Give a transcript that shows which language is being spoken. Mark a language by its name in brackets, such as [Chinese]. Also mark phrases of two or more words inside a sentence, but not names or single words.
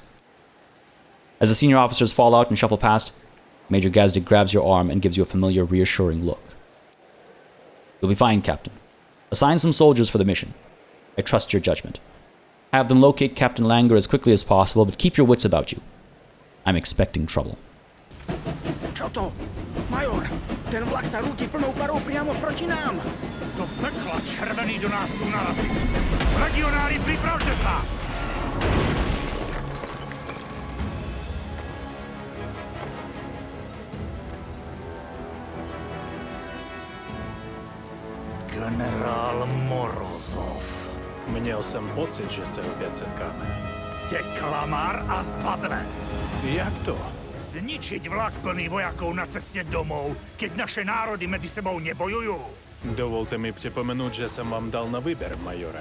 [English] As the senior officers fall out and shuffle past, Major Gazdik grabs your arm and gives you a familiar, reassuring look. You'll be fine, Captain. Assign some soldiers for the mission. I trust your judgment. Have them locate Captain Langer as quickly as possible, but keep your wits about you. I'm expecting trouble. [Slovak] Čo to? Major, ten vlak sa rúti plnou parou priamo proti nám. Do pekla červený do nás tu narazí. Legionári, pripravte sa! Generál Morozov. [Czech] Měl jsem pocit, že se opět setkáme. [Slovak] Ste klamár a zbabelec. [Czech] Jak to? [Slovak] Zničiť vlak plný vojakov [Czech] na cestě domů, [Slovak] keď naše národy [Czech] mezi sebou nebojují. Dovolte mi připomenout, že jsem vám dal na výběr, majore.